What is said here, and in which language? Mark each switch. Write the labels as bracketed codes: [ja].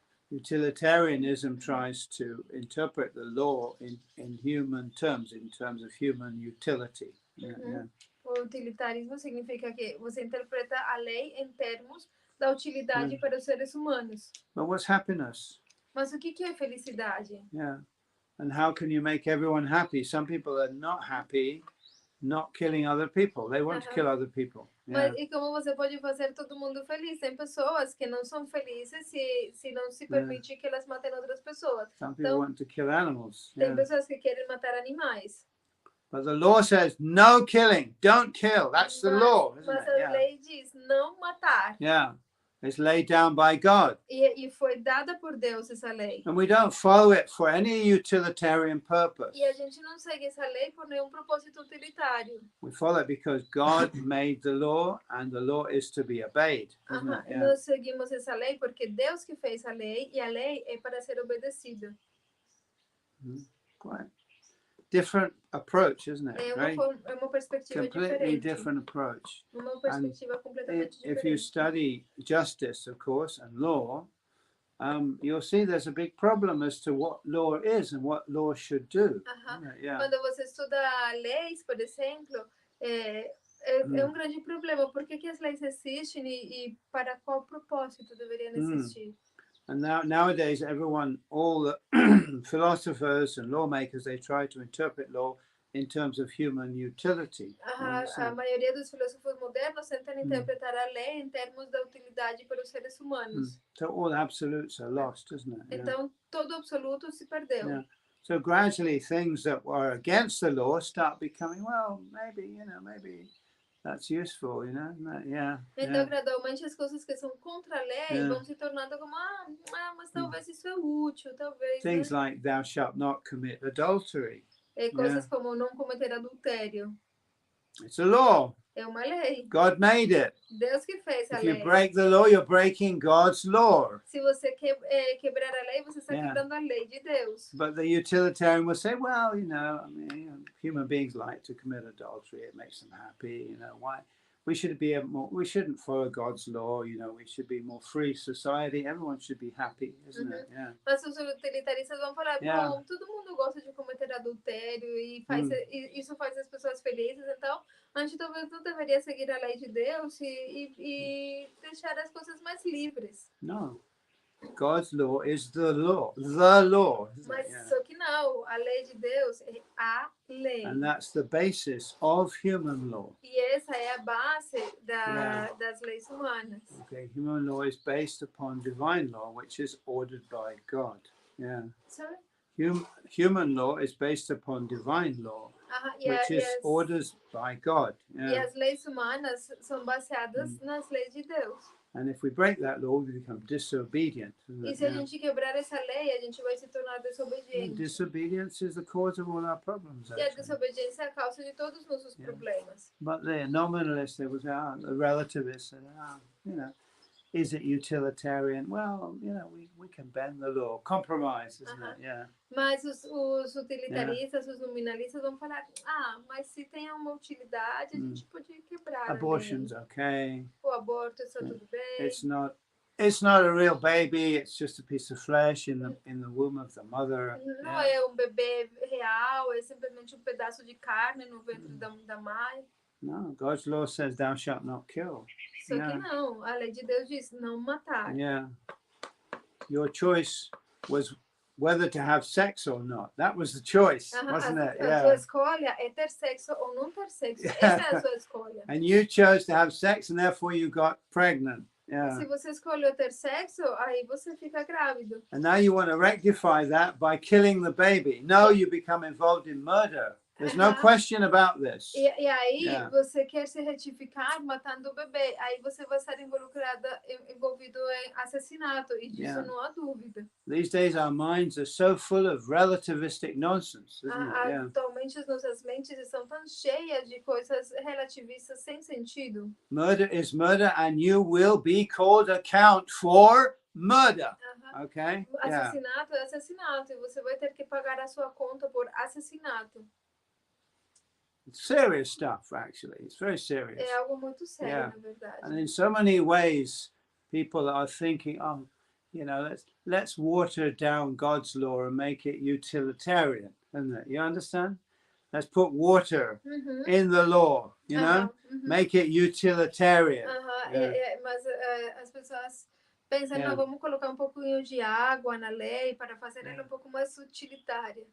[en] Utilitarianism tries to interpret the law in human terms, in terms of human utility. [pt] O utilitarismo significa que você interpreta a lei em termos da utilidade para os seres humanos. [en] But what's happiness? [pt] Mas o que é felicidade? [en] And how can you make everyone happy? Some people are not happy not killing other people. They want to kill other people. [pt] Mas e como você pode fazer todo mundo feliz? Tem pessoas que não são felizes se não se permite que elas matem outras pessoas. [en] Some people want to kill animals. [pt] Tem pessoas que querem matar animais. [en] But the law says no killing, don't kill. That's the law, isn't [pt] mas [en] it? [pt] a lei diz não matar. [en] It's laid down by God. [pt] E foi dada por Deus essa lei. [en] And we don't follow it for any utilitarian purpose. [pt] E a gente não segue essa lei por nenhum propósito utilitário. [en] We follow it because God made the law and the law is to be obeyed. [pt] Nós seguimos essa lei porque Deus que fez a lei e a lei é para ser obedecida. [en] Quite different approach, isn't it? [pt] É uma perspectiva [en] Completely [pt] diferente. [en] different approach. [pt] Uma perspectiva completamente diferente. [en] If you study justice, of course, and law, you'll see there's a big problem as to what law is and what law should do. [pt] Quando você estuda leis, por exemplo, É um grande problema. Por que as leis existem e para qual propósito deveriam existir? [en] And nowadays, all the philosophers and lawmakers, they try to interpret law in terms of human utility. [pt] A maioria dos filósofos modernos tentam interpretar a lei em termos da utilidade para os seres humanos. [en] So all absolutes are lost, isn't it? [pt] Então, todo absoluto se perdeu. [en] Yeah. So gradually, things that were against the law start becoming, well, maybe that's useful, [pt] Então, gradualmente, as coisas que são contra a lei vão se tornando como, mas talvez isso é útil, talvez. [en] Things like thou shalt not commit adultery. [pt] Coisas como não cometer adultério. [en] It's a law. [pt] É uma lei. [en] God made it. [pt] Deus que fez a [en] If [pt] lei. [en] you break the law, you're breaking God's law. [pt] Se você quebrar a lei, você está quebrando a lei de Deus. [en] But the utilitarian will say, well, human beings like to commit adultery. It makes them happy. Why? We shouldn't follow God's law. We should be more free society. Everyone should be happy, isn't it? Yeah. [pt] Mas os utilitaristas vão falar, bom, todo mundo gosta de cometer adultério e isso faz as pessoas felizes. Então, a gente talvez não deveria seguir a lei de Deus e deixar as coisas mais livres. [en] No. God's law is the law. The law. [pt] Mas só que não, a lei de Deus é a lei. [en] And that's the basis of human law. [pt] E essa é a base das leis humanas. [en] Okay, human law is based upon divine law, which is ordered by God. Yeah. Sorry? Human law is based upon divine law, which is ordered by God. Yeah. [pt] E as leis humanas são baseadas nas leis de Deus. [en] And if we break that law, we become disobedient. [pt] E se a gente quebrar essa lei, a gente vai se tornar desobediente. [en] Disobedience is the cause of all our problems. [pt] E a desobediência é a causa de todos os nossos problemas. [en] But the nominalists, they would say, the relativists, say, is it utilitarian? Well, we can bend the law, compromise, isn't it? Yeah. [pt] Mas os utilitaristas, os nominalistas vão falar, mas se tem uma utilidade, a gente pode quebrar. [en] Abortion's okay. [pt] O aborto está tudo bem. [en] It's not a real baby. It's just a piece of flesh in the womb of the mother. [pt] Não é um bebê real. É simplesmente pedaço de carne no ventre da mãe. [en] No, God's law says thou shalt not kill. [pt] Só que não, a lei de Deus diz não matar. [en] Yeah. Your choice was whether to have sex or not. That was the choice, wasn't it? [pt] A sua escolha é ter sexo ou não ter sexo. Essa é a sua escolha. [en] And you chose to have sex, and therefore you got pregnant. Yeah. [pt] Se você escolheu ter sexo, aí você fica grávido. [en] And now you want to rectify that by killing the baby. No, you become involved in murder. There's no question about this. [pt] E aí você quer se retificar matando o bebê. Aí você vai estar envolvido em assassinato. E disso não há dúvida. [en] These days our minds are so full of relativistic nonsense, isn't it? [pt] Atualmente as nossas mentes estão tão cheias de coisas relativistas sem sentido. [en] Murder is murder, and you will be called account for murder. Okay? [pt] Assassinato é assassinato. E você vai ter que pagar a sua conta por assassinato. [en] It's serious stuff, actually. It's very serious. [pt] É algo muito sério, na verdade. [en] And in so many ways, people are thinking, let's water down God's law and make it utilitarian, isn't it? You understand? Let's put water in the law, make it utilitarian. [pt] Mas as pessoas pensam, não, vamos colocar um pouquinho de água na lei para fazer ela um pouco mais utilitária.